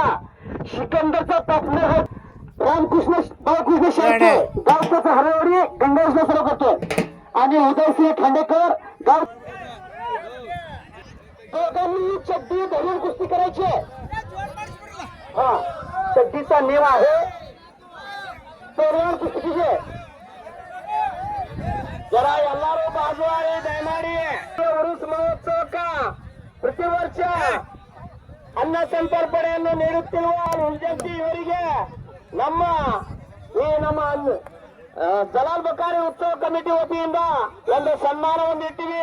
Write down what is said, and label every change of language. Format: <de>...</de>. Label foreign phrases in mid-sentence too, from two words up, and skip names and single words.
<mr>सिकंदरचा पार्टनर आहे रामकृष्ण बाळकृष्ण शेळके गावचा हरवडी गंगावसला सुरू करतोय आणि उदयसिंह खांडेकर गाव दोघांनी चड्डी धरून कुस्ती करायची. हा चड्डीचा नियम आहे. तोरण कुस्तीचे जरा</mr> <kn>ಎಲ್ಲರೂ ಬಾಜುವಾರಿ ದಯಮಾಡಿ ಉರುಸ್ ಮಹೋತ್ಸವ ಪ್ರತಿವರ್ಷ ಅನ್ನ ಸಂತರ್ಪಣೆಯನ್ನು ನೀಡುತ್ತಿರುವ ಉಲ್ಜಂತಿ ಇವರಿಗೆ ನಮ್ಮ ಜಲಾಲ್ ಬಕಾರಿ ಉತ್ಸವ ಕಮಿಟಿ ವತಿಯಿಂದ ಒಂದು ಸನ್ಮಾನವನ್ನು ಇಟ್ಟಿವಿ.</kn>